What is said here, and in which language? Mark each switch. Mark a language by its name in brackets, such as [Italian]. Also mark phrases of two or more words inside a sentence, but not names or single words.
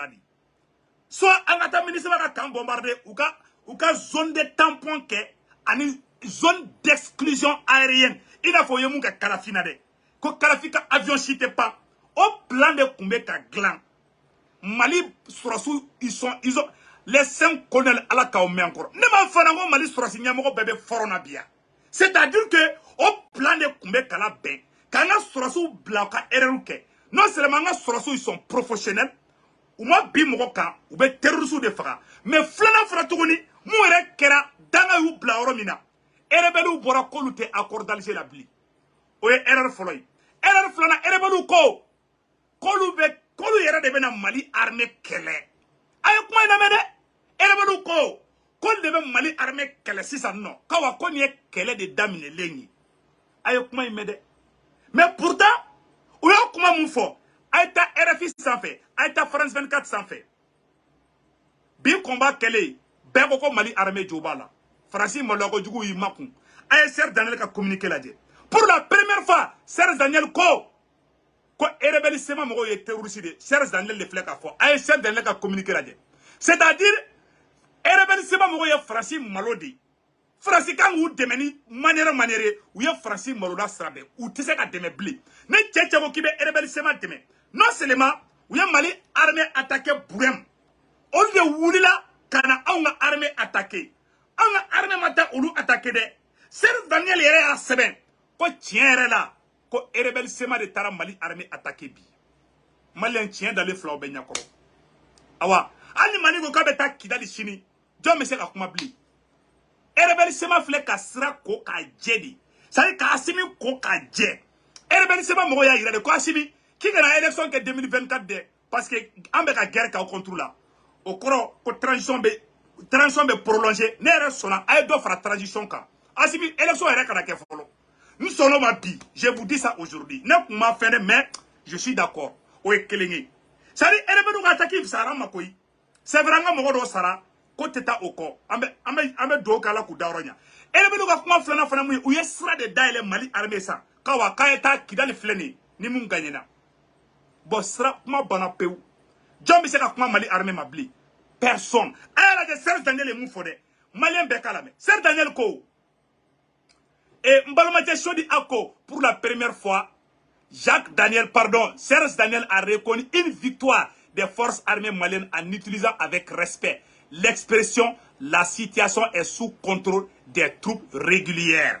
[Bambara] de soit an ka taa ministre ka kan bombarder u ka [French] zone de tampon [Bambara] kɛ ani [French] zone d'exclusion aérienne [Bambara] i n'a fɔ o ye mun kɛ Kalafi na dɛ ko Kalafi ka avion si tɛ pan o plan de tun bɛ ka dilan Mali sɔrɔsiw [French] ils ont les 5 colonels [Bambara] ala k'aw mɛn kɔrɔ ne m'a fɔ ko Mali sɔrɔsi ɲɛmɔgɔ bɛɛ bɛ fɔrɔn na bi yan [French] c'est-à-dire que [Bambara] o plan de tun bɛ kala bɛn k'an ka sɔrɔsiw bila u ka erreur kɛ [French] non seulement [Bambara] an ka sɔrɔsiw [French] ils sont professionnels [Bambara] u ma bi mɔgɔ kan u bɛ terroristes de faga mais filanan fana tuguni mun yɛrɛ kɛra danga y'u bila yɔrɔ min na erebeliw bɔra k'olu tɛ [French] accord d'Alger [Bambara] la bilen o ye erreur fɔlɔ ye erreur filanan erebeliw ko k'olu yɛrɛ de bɛna Mali armée kɛlɛ a ye kuma in lamɛn dɛ erebeliw ko k'olu de bɛ Mali armée kɛlɛ sisan nɔ k'awa ko nin ye kɛlɛ de daminɛlen ye a ye kuma in mɛn dɛ [French] mais pourtant [Bambara] u y'a kuma mun fɔ a ye taa RFI sanfɛ a ye taa France 24 sanfɛ bi combat kɛlen bɛɛ ko ko Mali armée jo b'a la Franci maloyakojugu y'i makun a ye Serge Daniel ka communiqué lajɛ [French] pour la première fois [Bambara] Serge Daniel ko erebeli sema mɔgɔw ye terroriste de Serge Daniel de filɛ k'a fɔ a ye Serge Daniel ka communiqué lajɛ [French] c'est-à-dire [Bambara] erebeli sema mɔgɔw ye Franci malo de Franci kan k'u dɛmɛ ni manière u ye Franci malola sira bɛɛ u tɛ se ka dɛmɛ bilen ne cɛ ko k'i bɛ erebeli sema dɛmɛ [French] non seulement [Bambara] u ye Mali armée attaqué Burem olu de wulila ka na anw ka armée attaqué anw ka armée ma taa olu attaqué dɛ Serge Daniel yɛrɛ y'a sɛbɛn ko tiɲɛ yɛrɛ la ko erebeli sema de taara Mali armée attaqué bi Malien tiɲɛ dalen filaw bɛ ɲɛkɔrɔ awa hali ni Mali ko k'a bɛ taa Kidali sini jɔn bɛ se ka kuma bilen erebeli sema filɛ ka sira ko k'a jɛ de [French] c'est-à-dire [Bambara] ka Assimi ko k'a jɛ erebeli sema mɔgɔw y'a yira de ko Assimi k'i kana élection kɛ 2024 dɛ [French] parce que [Bambara] an bɛ ka guerre k'aw [French] contre la [Bambara] o kɔrɔ ko transition bɛ prolonger ne yɛrɛ sɔnna a ye dɔ fara transition kan Assimi élection yɛrɛ kana kɛ fɔlɔ n sɔnna ma bi [French] je vous dis ça aujourd'hui [Bambara] ne kun ma fɛn dɛ [French] mais je suis d'accord [Bambara] o ye kelen ye [French] c'est-à-dire [Bambara] erebeliw ka attaque fisayara ma koyi [French] c'est vrai [Bambara] an ka mɔgɔ dɔw sara ko tɛ taa o kɔ an bɛ dugawu kɛ Ala k'u da yɔrɔ ɲa erebeliw ka kuma filanan fana mun ye u ye sira de dayɛlɛ Mali armée san k'awa k'a ye taa Kidali filɛ nin ye ni mun gagnera bon sira kuma banna pewu jɔn bɛ se ka kuma Mali armée ma bilen personne a y'a lajɛ Serge Daniel ye mun fɔ dɛ Malien bɛɛ k'a lamɛn Serge Daniel ko [French] et Mbalomadié Chodi Ako pour la première fois Serge Daniel a reconnu une victoire des forces armées maliennes en utilisant avec respect l'expression la situation est sous contrôle des troupes régulières.